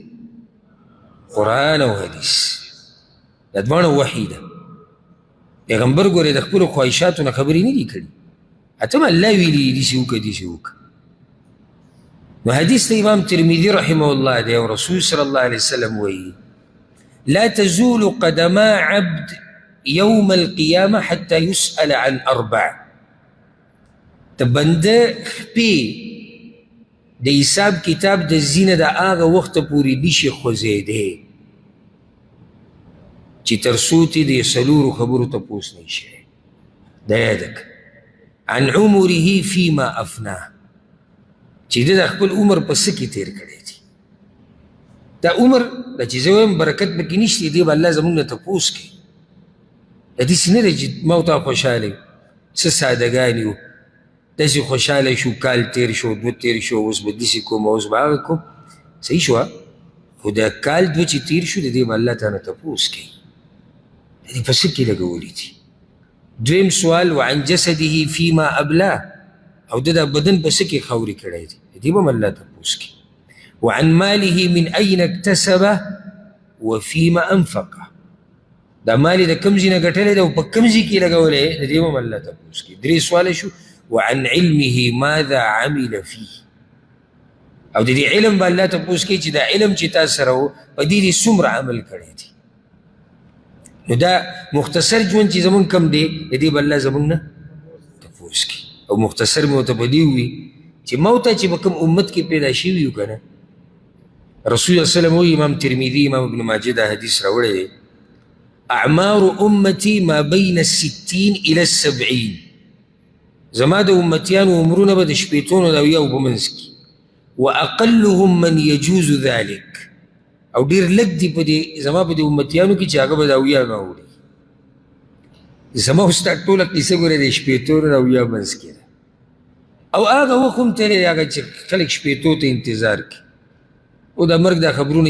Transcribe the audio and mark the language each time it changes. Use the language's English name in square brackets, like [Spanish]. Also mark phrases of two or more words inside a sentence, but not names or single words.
[Pashto] قرآن او حدیث، دا دواړه وحی ده. پیغمبر ګورې د خپلو خواهشاتو نه خبرې نه دي کړي، حتی الله ویلي داسې وکړه داسې وکړه. نو حدیث ته امام ترمذي [Arabic] رحمه الله [Pashto] دی او رسول [Arabic] صلی الله علیه وسلم [Pashto] وایي [Arabic] لا تزول قدما عبد يوم القيامة حتى يسأل عن 4. [Pashto] د بنده خپې د حساب کتاب د زینه د هغه وخته پورې نشي خوځېدی چې تر څو ته د 4 خبرو تپوس نه شي. دا یاد کړه، [Arabic] عن عمره فيما افناه، [Pashto] چې د خپل عمر په څه کې تېر کړی دی. دا عمر د چې زه وایم برکت پکې نشته، دی به الله زموږ نه تپوس کوي داسې نه دی چې ما او تا خوشحاله یو څه سادهګان یو داسې خوشحاله شو کال تیر شو دوه تیر شو اوس به داسې کوم اوس به هغه کوم صحیح شوه خو دا کال دوه چې تیر شو د دې به الله تعالی تپوس کوي د دې په څه کې لګولي دي دویم سوال [Arabic] وعن جسده فيما ابلا [Pashto] او د دا بدن په څه کې خاورې کړی دی د دې به هم الله تپوس کوي [Arabic] وعن ماله من أين اكتسبه وفيما أنفقه [Pashto] دا مالي دا کم ځای نه ګټلی دی او په کم ځای کې لګولی د دې به هم الله تپوس کوي درې سواله شو [Arabic] وعن علمه ماذا عمل فيه [Pashto] او د دې علم به الله تپوس کوي چې دا علم چې تا سره و په دې دې څومره عمل کړی دی نو دا مختصر ژوند چې زمونږ کم دی د دې به الله زمونږ نه تپوس کوي او مختصر مې ورته په دې ووي چې موته چې به کوم امت کې پیدا شوي یو که نه رسول الله [Arabic] صلی الله علیه وسلم [Pashto] وایي امام ترمذي امام ابن ماجه دا حدیث راوړی دی [Arabic] اعمار امتی ما بین 60 الى [Pashto] 70 زما د امتیانو عمرونه به د شپېتونو د اویاو په منځ کې [Arabic] واقلهم من يجوز ذلك [Pashto] او ډېر لږ دي په دې زما په دې امتیانو کې چې هغه به د اویا نه اوړي زما خو ستا ټوله قیسه ګورې د شپېتونو د اویا منځ کې ده او هغه وخت هم تېری هغه چې خلک شپېتو ته انتظار کوي او د مرګ دا خبرونه